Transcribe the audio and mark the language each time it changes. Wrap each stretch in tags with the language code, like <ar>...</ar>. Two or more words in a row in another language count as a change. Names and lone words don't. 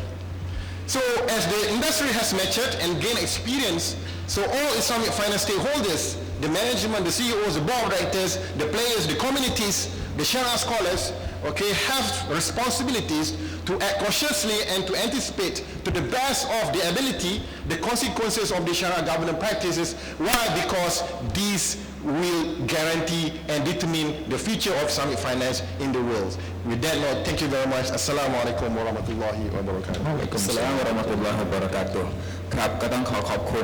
<en>So as the industry has matured and gained experience, so all Islamic finance stakeholders, the management, the CEOs, the board of directors, the players, the communities, the Sharia scholars, okay, have responsibilities to act cautiously and to anticipate to the best of their ability the consequences of the Sharia governance practices. Why? Because these will guarantee and determine the future of Islamic finance in the world. With that, Lord, thank you very much.</en> <ar>السلام عليكم ورحمة الله وبركاته. السلام عليكم ورحمة الله وبركاته</ar> <th>ครับก็ต้องขอบคุณ</th>